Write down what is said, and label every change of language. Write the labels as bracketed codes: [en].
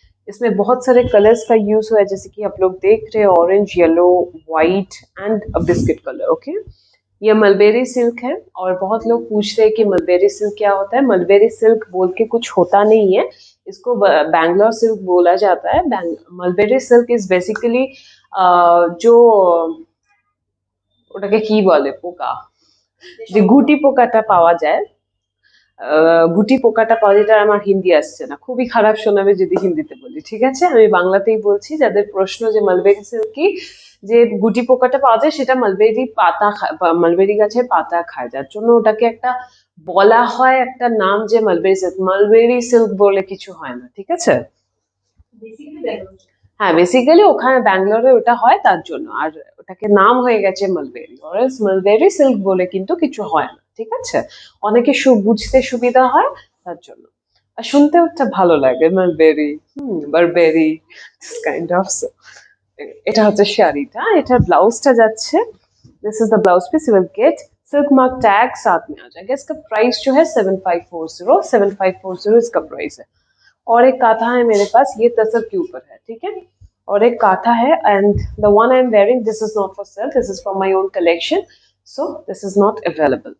[hi] इसमें बहुत सारे कलर्स का यूज हुआ है, जैसे कि आप लोग देख रहे हैं, orange, yellow, white and biscuit colour. Okay, ये मलबेरी सिल्क है। और बहुत लोग पूछ रहे हैं कि मलबेरी सिल्क क्या होता है। मलबेरी सिल्क बोल के कुछ होता नहीं है, इसको बैंगलोर सिल्क बोला जाता है। मलबेरी सिल्क इज बेसिकली जो [bn] ওটাকে কি বলে, পোকা, যে গুটি পোকাটা পাওয়া যায়, গুটি পোকাটা পাওয়া যায়, এটা আমার হিন্দি আসছে না, খুবই খারাপ শোনাবে যদি হিন্দিতে বলি, ঠিক আছে। আমি বাংলাতেই বলছি। যাদের প্রশ্ন যে মালবেরি সিল্ক কি, যে গুটি পোকাটা পাওয়া যায় সেটা মালবেরি পাতা খায়, মালবেরি গাছের পাতা খায়, যার জন্য ওটাকে একটা বলা হয় একটা নাম, যে মালবেরি সিল্ক। মালবেরি সিল্ক বলে কিছু হয় না, ঠিক আছে। হ্যাঁ, বেসিক্যালি ওখানে ব্যাঙ্গালোরে ওটা হয় তার জন্য, আর ওটাকে নাম হয়ে গেছে মালবেরি। অরেলস মালবেরি সিল্ক বলে কিন্তু কিছু হয় না, ঠিক আছে। অনেকে বুঝতে সুবিধা হয় তার জন্য, আর শুনতেও একটা ভালো লাগে, মালবেরি, বারবেরি, কাইন্ড অফ। এটা হচ্ছে শাড়িটা, এটার ব্লাউজটা যাচ্ছে। [en] this is the blouse piece, you will get silk mark tag [hi] साथ में आ जाएगा। इसका प्राइस जो है 7540, 7540 इसका प्राइस है। और एक काथा है मेरे पास, ये तसर के ऊपर है, ठीक है। और एक काथा है, [en] And the one I am wearing, this is not for sale, this is from my own collection, so this is not available.